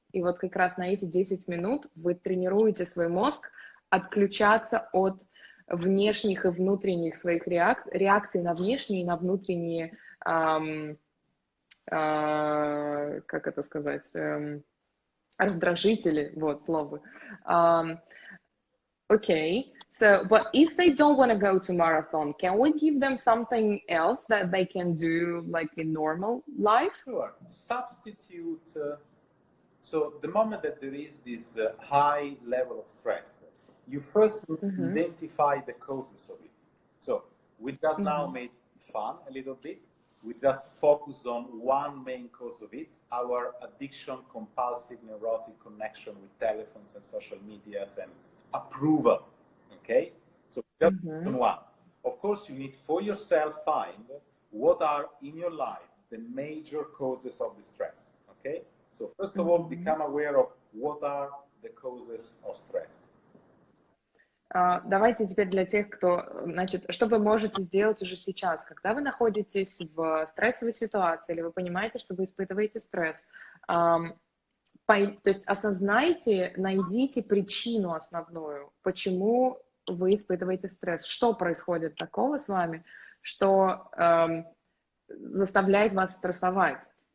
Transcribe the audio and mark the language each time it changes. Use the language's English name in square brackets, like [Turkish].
[Russian] И вот как раз на эти 10 минут вы тренируете свой мозг отключаться от внешних и внутренних своих реакций на внешние и на внутренние, как это сказать, раздражители, вот слово. [English] Okay, so, but if they don't want to go to marathon, can we give them something else that they can do like in normal life? Sure. Substitute. So the moment that there is this high level of stress, you first identify the causes of it. So we just now made fun a little bit. We just focus on one main cause of it, our addiction, compulsive, neurotic connection with telephones and social medias and approval, okay? So just one. Of course, you need for yourself find what are in your life the major causes of the stress, okay? So first of all, become aware of what are the causes of stress. [Russian] Давайте теперь для тех, кто, значит, что вы можете сделать уже сейчас, когда вы находитесь в стрессовой ситуации, или вы понимаете, что вы испытываете стресс. То есть осознайте, найдите причину основную, почему вы испытываете стресс, что происходит такого с вами, что заставляет вас стрессовать.